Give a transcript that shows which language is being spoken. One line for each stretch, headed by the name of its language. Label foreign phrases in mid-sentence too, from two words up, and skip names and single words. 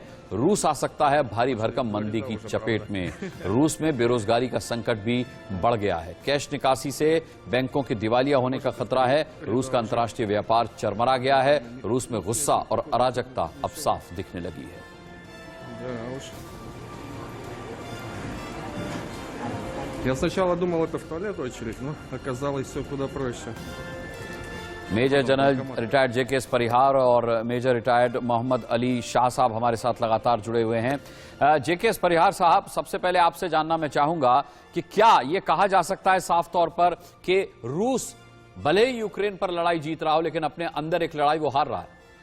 Hindi: रूस आ सकता है भारी भरकम मंदी की चपेट में। रूस में बेरोजगारी का संकट भी बढ़ गया है। कैश निकासी से बैंकों के दिवालिया होने का खतरा है। रूस का अंतर्राष्ट्रीय व्यापार चरमरा गया है। रूस में गुस्सा और अराजकता अब साफ दिखने लगी है।
Russian: Я сначала думал, это в туалет очередь, но оказалось все куда проще.
Hindi: मेजर जनरल रिटायर्ड जेके परिहार और मेजर रिटायर्ड मोहम्मद अली शाह साहब हमारे साथ लगातार जुड़े हुए हैं। जेके परिहार साहब, सबसे पहले आपसे जानना मैं चाहूंगा कि क्या ये कहा जा सकता है साफ तौर पर कि रूस भले ही यूक्रेन पर लड़ाई जीत रहा हो, लेकिन अपने अंदर एक लड़ाई वो हार रहा है?